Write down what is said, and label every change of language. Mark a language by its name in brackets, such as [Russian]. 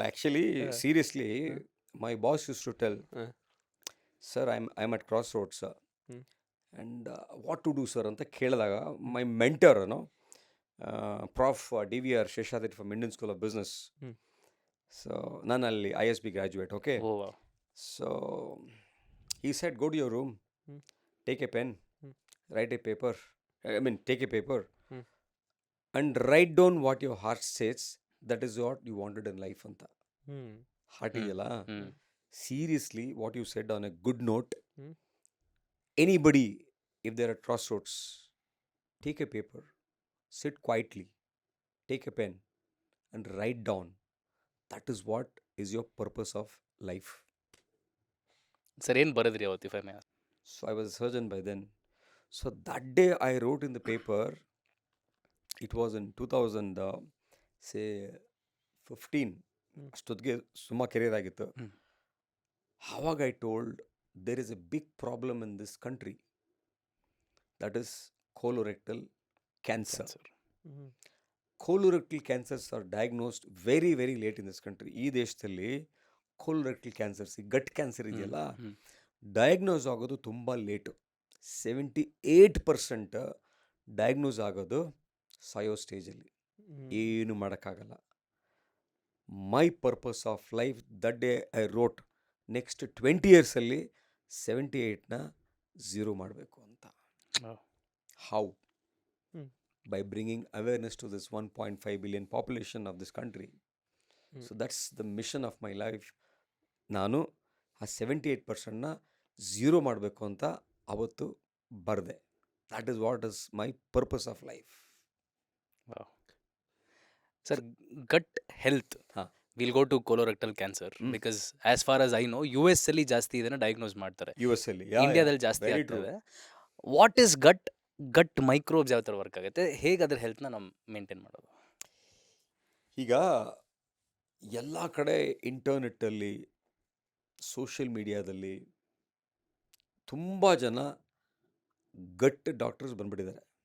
[English] actually seriously my boss used to tell, sir I am at cross roads and what to do sir [Kannada] ಅಂತ ಕೇಳಿದಾಗ, [English] My mentor prof DVR Seshadri from Indian school of business. [Kannada] So ನಾನು ಅಲ್ಲಿ ISB graduate. [English] Okay, oh, so he said, go to your room, take a pen, write a paper, take a paper and write down what your heart says, that is what you wanted in life ಅಂತ. [Kannada] Heart ಇದೆಯಲ್ಲ, [English] seriously what you said on a good note. Anybody, if they're at crossroads, take a paper, sit quietly, take a pen and write down, that is what is your purpose of life. [Kannada] Sir, ಏನು ಬರೆದ್ರಿ ಅವತ್ತು, [English] If I may? So I was a surgeon by then. So that day I wrote in the paper, it was in 2000, say 15, [Kannada] ಅಷ್ಟೊತ್ತಿಗೆ ಸುಮ್ಮ career ಆಗಿತ್ತು. [English] ಆವಾಗ I told there is a big problem in this country, that is colorectal cancer. Colorectal cancers are diagnosed very very late in this country. [Kannada] ಈ ದೇಶದಲ್ಲಿ colorectal cancers, ಗಟ್ cancer ಇದೆಯಲ್ಲ, diagnose ಆಗೋದು ತುಂಬ late. 78% diagnose ಆಗೋದು ಸಾಯೋ ಸ್ಟೇಜಲ್ಲಿ. ಏನು ಮಾಡೋಕ್ಕಾಗಲ್ಲ. ಮೈ purpose of life that day I wrote, next 20 ಇಯರ್ಸಲ್ಲಿ 78ನ 0 ಮಾಡಬೇಕು ಅಂತ. [English] How? By bringing awareness to this 1.5 billion population of this country. So that's the mission of my life. [Kannada] ನಾನು ಆ 78%ನ 0 ಮಾಡಬೇಕು ಅಂತ ಅವತ್ತು ಬರೆದೆ. [English] That is what is my purpose of life. Sir, gut health. ಹಾ. We'll go to colorectal cancer because as far as I know, US ಅಲ್ಲಿ [Kannada] ಜಾಸ್ತಿ ಇದನ್ನ ಡಯಾಗ್ನೋಸ್ ಮಾಡ್ತಾರೆ. US ಅಲ್ಲಿ ಇಂಡಿಯಾದಲ್ಲಿ ಜಾಸ್ತಿ ಆಗ್ತದೆ. [English] what is gut microbes [Kannada] ಯಾವ ಥರ ವರ್ಕ್ ಆಗುತ್ತೆ, ಹೇಗೆ ಅದ್ರ ಹೆಲ್ತ್ನ ನಾವು ಮೇಂಟೈನ್ ಮಾಡೋದು? ಈಗ ಎಲ್ಲ ಕಡೆ ಇಂಟರ್ನೆಟ್ಟಲ್ಲಿ, ಸೋಷಿಯಲ್ ಮೀಡಿಯಾದಲ್ಲಿ ತುಂಬ ಜನ ಗಟ್ ಡಾಕ್ಟರ್ಸ್ ಬಂದ್ಬಿಟ್ಟಿದ್ದಾರೆ.